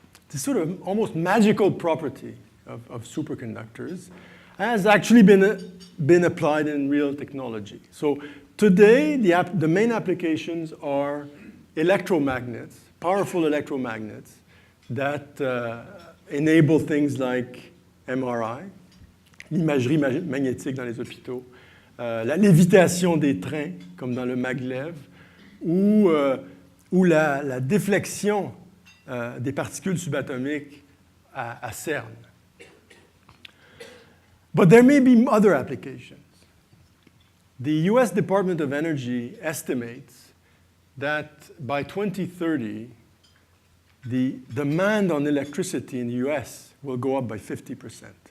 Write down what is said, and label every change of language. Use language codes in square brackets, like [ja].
[en] This sort of almost magical property of superconductors has actually been applied in real technology. So today, the main applications are electromagnets, powerful electromagnets that enable things like [fr] MRI, l'imagerie magnétique dans les hôpitaux, la lévitation des trains, comme dans le maglev, ou la déflexion des particules subatomiques à CERN. [en] But there may be other applications. The US Department of Energy estimates that by 2030, the demand on electricity in the US will go up by 50%.